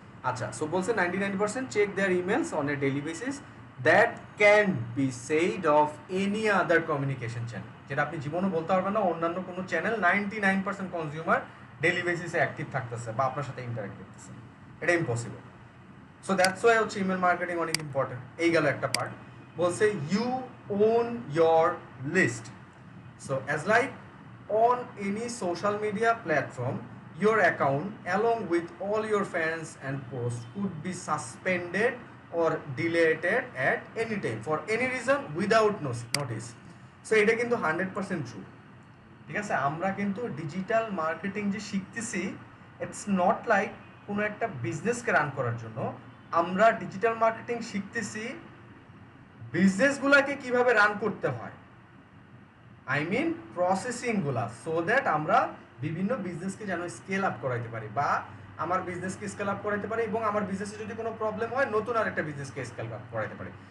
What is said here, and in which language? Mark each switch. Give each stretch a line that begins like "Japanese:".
Bangla: আচ্ছা,
English: So বলছে 99% check their emails on a daily basis that can be said of any other communication channel.
Bangla: যেটা আপনি জীবনও বলতে পারবেন না অন্যান্য কোনো চ্যানেল 99% কনজিউমার ডেইলি বেসিসে অ্যাক্টিভ থাকতেছে বা আপনার সাথে ইন্টারাক্ট করতেছে, এটা ইম্পসিবল।
English: so that's why
Bangla: হচ্ছে ইমেল মার্কেটিং অনেক ইম্পর্টেন্ট। এই গেল একটা পার্ট। বলছে
English: You own your list. So as like on any social media platform, your account along with all your fans and posts could be suspended or deleted at any time for any reason without notice.
Bangla: So এটা কিন্তু 100% true, ঠিক আছে। আমরা কিন্তু digital marketing যে শিখতেছি,
English: it's not like
Bangla: কোনো একটা বিজনেসকে রান করার জন্য। আমরা ডিজিটাল মার্কেটিং শিখতেছি বিজনেসগুলোকে কিভাবে রান করতে হয়, আই মিন প্রসেসিংগুলা, সো দ্যাট আমরা বিভিন্ন বিজনেসকে যেন স্কেল আপ করাইতে পারি, বা আমার বিজনেসকে স্কেল আপ করাইতে পারি, এবং আমার বিজনেসে যদি কোনো প্রবলেম হয় নতুন আরেকটা বিজনেসকে স্কেল আপ করাইতে পারি।